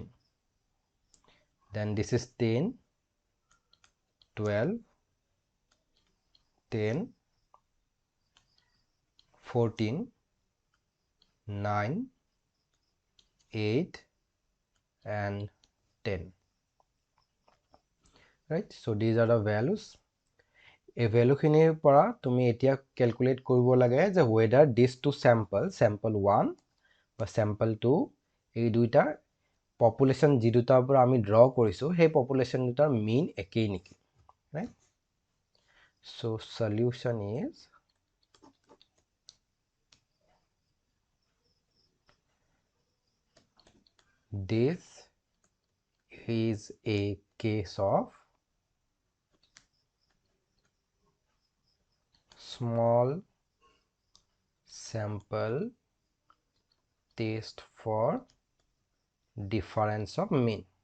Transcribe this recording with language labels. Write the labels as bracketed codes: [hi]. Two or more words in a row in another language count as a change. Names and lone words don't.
[en] Then this is 10 12 10 14 9 8 and 10, right? So these are the values. [as] এই ভ্যালু খিনিৰ পৰা তুমি এতিয়া ক্যালকুলেট কৰিব লাগে যে [en] whether these two sample 1 [as] বা sample 2 এই দুইটা পপুলেশন যি দুটাৰ পৰা আমি ড্ৰ কৰিছো সেই পপুলেশন দুটাৰ মিন একেই নেকি, [en] right? So solution is this is a case of small sample test for difference of mean.